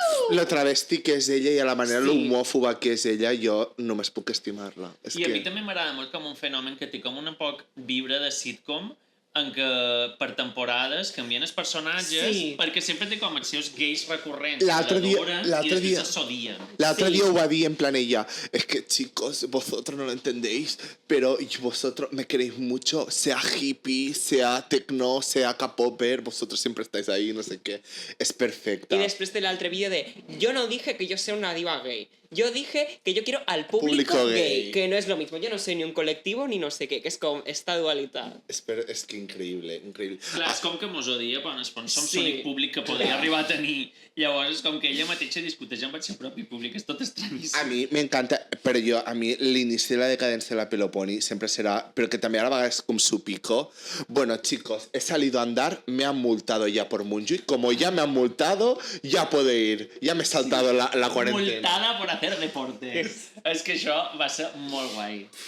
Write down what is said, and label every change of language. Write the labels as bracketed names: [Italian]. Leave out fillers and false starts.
[Catalan] Lo travesti que és ella i a la manera l'homòfoba que és ella, jo només puc estimar-la. A mi també m'agrada molt com un fenomen que té com un poc vibra de sitcom, en què per temporades canvien els personatges perquè sempre té com els seus gais recurrents l'altre dia ho va dir en plan ella, [Spanish] es que chicos, vosotros no lo entendéis, pero vosotros me queréis mucho, sea hippie, sea techno, sea K-popper, vosotros siempre estáis ahí, no sé qué, es perfecta. Y después [Catalan] de l'altre vídeo de [Spanish] yo no dije que yo sea una diva gay, yo dije que yo quiero al público gay, que no es lo mismo, yo no soy ni un colectivo ni no sé qué, [Catalan] que és com esta dualitat. És que increïble. Clar, és com que mos odia, però en el fons som l'únic públic que podria arribar a tenir. Llavors és com que ella mateixa discuteix amb el seu propi públic, és tot estranyíssim. A mi m'encanta, però a mi l'inici de la decadència de la Peloponi sempre serà, però que també a la vegada és com [Spanish] su pico. Bueno, chicos, he salido a andar, me han multado ya por Montjuïc, como ya me han multado, ya puedo ir, ya me he saltado la cuarentena. Multada por hacer deporte. [Catalan] És que això va ser molt guai.